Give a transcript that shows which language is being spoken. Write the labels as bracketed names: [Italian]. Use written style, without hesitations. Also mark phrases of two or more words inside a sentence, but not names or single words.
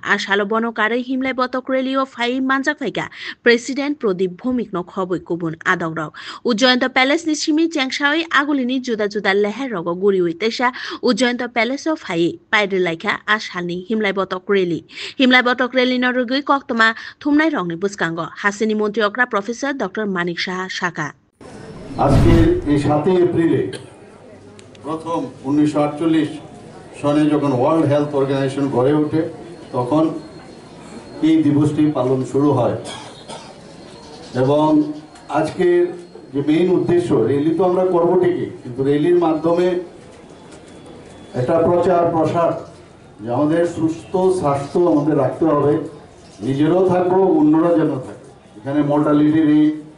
[Kok Borok] Ashalo bono kare himlai botok reli o fai manjak faika President Pradip Bhumik no khoboi kubun adongrok. Ujayanta Palace ni shimi jengsawai agulini juda juda leher rogo guri uitesha Ujayanta Palace o fai paidri laika ashalni himlai botok reli. Himlai botok reli no rugui koktoma thumnai rongni buskango hasini montriokra Professor Dr. Manik Saha Shaka. [Bangla] আজকের এই 7 এপ্রিলে প্রথম 1948 সনে যখন ওয়ার্ল্ড হেলথ অর্গানাইজেশন গড়ে ওঠে তখন এই দিবসটি পালন শুরু হয় এবং আজকের যে মেইন উদ্দেশ্য র্যালি তো আমরা করব ঠিকই কিন্তু র্যালির মাধ্যমে একটা প্রচার প্রসার যে আমাদের সুস্থ স্বাস্থ্য আমাদের রাখতে হবে নিজেরাও থাকবো অন্যরা যেন থাকে এখানে [English] mortality rate